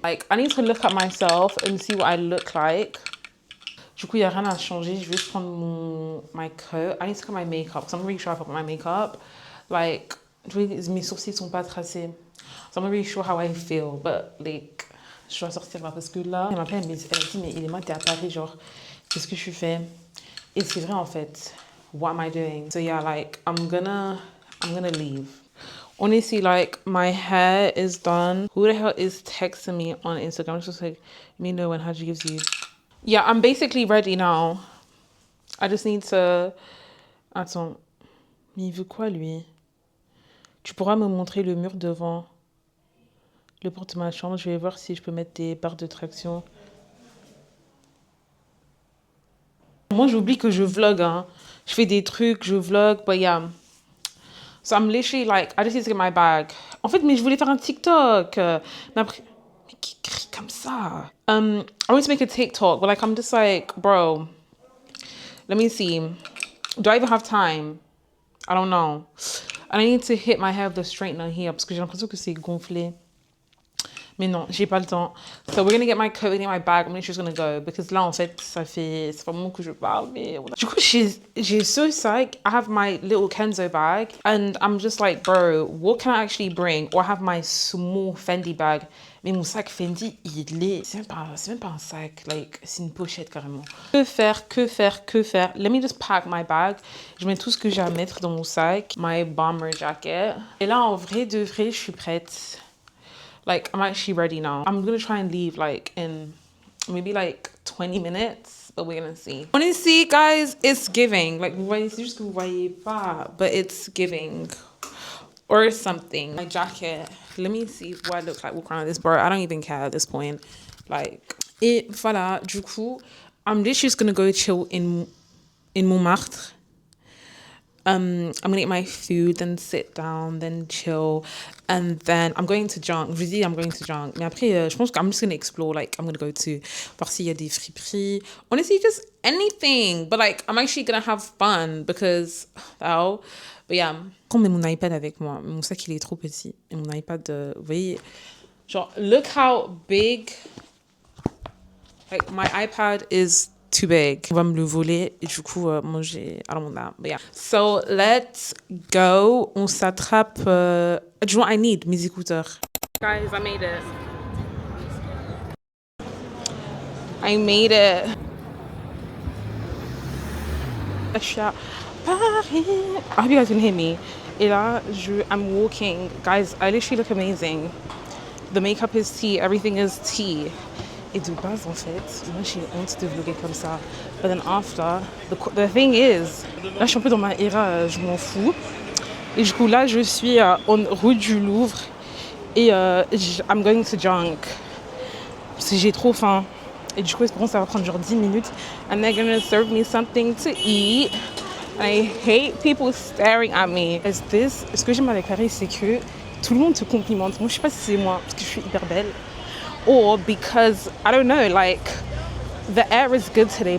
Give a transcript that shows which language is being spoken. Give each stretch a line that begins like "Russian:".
English: Like, I need to look at myself and see what I look like.
French: Du coup, il n'y a rien à changer. Je vais juste prendre
English: my coat. I need to get my makeup because I'm not really sure if I put my makeup.
French: Like, mes sourcils sont pas tracés.
English: So I'm not really sure how I feel.
French: But, like, je dois sortir là parce que là, elle m'appelle, elle a dit, mais il est moi, t'es à Paris, genre, qu'est-ce que je fais? Et c'est vrai, en fait.
English: What am I doing? So, yeah, like, I'm gonna leave. Honestly, like, my hair is done. Who the hell is texting me on Instagram? It's just like, let me know when Haji gives you. Yeah, I'm basically ready now. I just need to...
French: Attends. Mais il veut quoi, lui? Tu pourras me montrer le mur devant le porte de ma chambre. Je vais voir si je peux mettre des barres de traction. Moi, j'oublie que je vlog, hein. Je fais des trucs, je vlog,
English: but yeah. So I'm literally like, I just need to get my bag.
French: En fait, mais je voulais faire un TikTok. Mais après... Mais qui crie comme ça?
English: I want to make a TikTok, but like, I'm just like, bro... Let me see. Do I even have time? I don't know. And I need to hit my hair with the straightener here
French: parce que j'ai l'impression que c'est gonflé. Mais non, j'ai pas le temps.
English: So we're gonna get my coat, we're gonna get my bag. I'm just gonna go.
French: Because là, en fait, ça fait un moment que je parle. Mais... Du coup, j'ai
English: so psyched. I have my little Kenzo bag. And I'm just like, bro, what can I actually bring? Or I have my small Fendi bag.
French: Mais mon sac Fendi, c'est même pas un sac. Like, c'est une pochette carrément. Que faire?
English: Let me just pack my bag.
French: Je mets tout ce que j'ai à mettre dans mon sac.
English: My bomber jacket.
French: Et là, en vrai de vrai, je suis prête.
English: Like, I'm actually ready now. I'm gonna try and leave, like, in maybe, like, 20 minutes. But we're gonna see. Honestly, guys, it's giving.
French: Like, c'est juste que vous voyez pas.
English: But it's giving. Or something. My jacket. Let me see what I look like walking around this bar. I don't even care at this point. Like,
French: et voilà. Du coup,
English: I'm literally just gonna go chill in Montmartre. I'm gonna eat my food, then sit down, then chill, and then I'm going to junk.
French: Je vous dis,
English: I'm going to junk.
French: Mais après, je pense que
English: I'm just gonna explore. Like, I'm gonna go to
French: voir s'il y a des friperies.
English: Honestly, just anything. But like, I'm actually gonna have fun because, oh, but yeah.
French: Prends mon iPad avec moi. Mon sac, il est trop petit. Et mon iPad, vous voyez, genre,
English: look how big. Like, my iPad is too big.
French: On va me le voler et du coup, moi j'ai.
English: I don't want that. But yeah. So let's go.
French: On s'attrape.
English: Do you know what I need?
French: Mes écouteurs.
English: Guys, I made it. I made it.
French: Je suis à Paris.
English: I hope you guys can hear me.
French: Et là,
English: I'm walking. Guys, I literally look amazing. The makeup is tea. Everything is tea.
French: Et de base, en fait, moi j'ai honte de vlogger comme ça.
English: But then after, the thing is,
French: là je suis un peu dans ma era, je m'en fous. Et du coup là, je suis en route du Louvre et
English: I'm going to junk.
French: Parce que j'ai trop faim. Et du coup, ça va prendre genre 10 minutes.
English: And they're gonna serve me something to eat. And I hate people staring at me.
French: Ce que j'aime avec Paris, c'est que tout le monde te complimente. Moi, je sais pas si c'est moi, parce que je suis hyper belle.
English: Or because, I don't know, like, the air is good today.